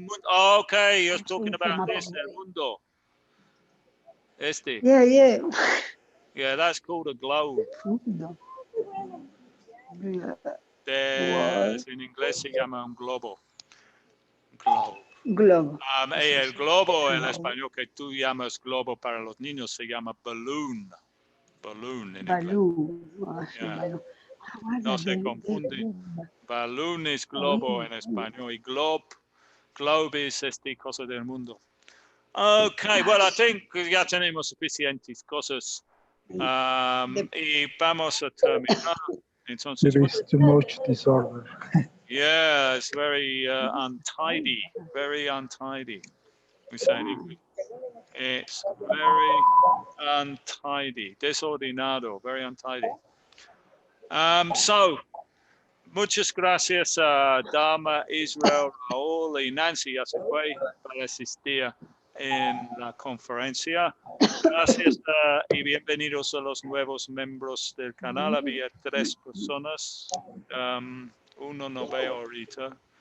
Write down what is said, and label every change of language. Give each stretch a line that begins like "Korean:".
English: Oh, okay, you're talking about this,
Spanish: el mundo. Este.
English: Yeah, yeah. Yeah, that's called a globe.
Spanish: Mundo. En inglés se llama un globo.
English: Globe.
Spanish: Globo. El globo en español que tú llamas globo para los niños se llama balloon. Balloon en inglés. Yeah. No se confunde. Balloon es globo en español y globe es cosa del mundo.
English: Okay, well, I think
Spanish: ya tenemos suficientes cosas. Y vamos a terminar. Entonces,
English: There is too much disorder. yeah, it's very untidy, very untidy. We say in English. It's very untidy, desordenado, very untidy.
Spanish: So, muchas gracias a Dama, Israel, Raúl y Nancy ya se fue para asistir en la conferencia. Gracias y bienvenidos a los nuevos miembros del canal. Había 3 personas. Uno no veo ahorita.